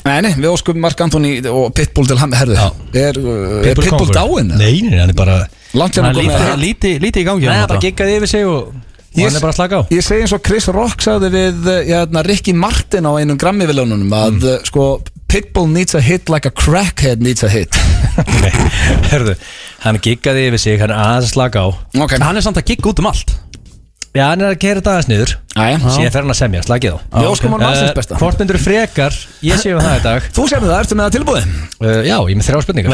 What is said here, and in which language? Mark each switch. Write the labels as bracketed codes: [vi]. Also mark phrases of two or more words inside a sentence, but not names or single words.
[is] Nei, við óskum Mark Anthony og Pitbull til hann. Herðu, er Pitbull dáinn? Nei, hann er bara lítið í gangi. Nei, hann bara giggaði yfir sig og hann er bara að slaka á. Ég segi eins og Chris Rock sagði við Ricky Martin á einum Grammy-velunum að sko [en] Pitbull needs a hit like a crackhead needs a hit. [is] Nei, hörðu, hann giggaði yfir sig, hann er aðeins að slaka á. Hann er samt að gigga út um allt. Já, hann er að kera þetta aðeins niður. Síðan fer hann að semja, slakið á. Við óskum hann aðeins besta. Hvort myndur frekar, ég séu það í dag. Þú séu það, ertu með það tilbúið? Já, ég er með 3 spurningar.